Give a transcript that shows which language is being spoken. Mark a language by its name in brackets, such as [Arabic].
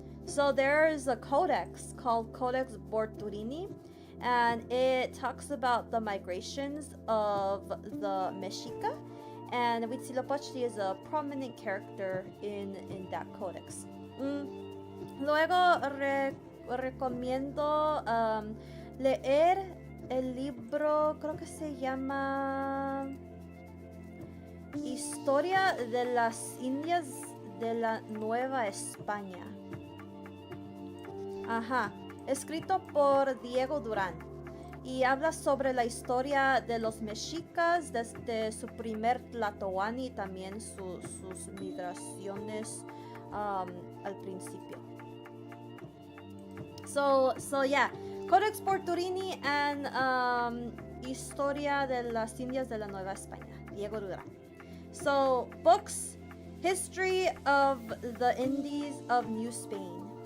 [English] So there's a codex called Codex Borturini, and it talks about the migrations of the Mexica, and Huitzilopochtli is a prominent character in that codex. [Spanish] Luego recomiendo leer el libro, creo que se llama Historia de las Indias de la Nueva España. Ajá, escrito por Diego Durán. Y habla sobre la historia de los mexicas desde su primer Tlatoani y también sus migraciones al principio. [English] So yeah, Codex Borturini and Historia de las Indias de la Nueva España, Diego Durán. So books, History of the Indies of New Spain.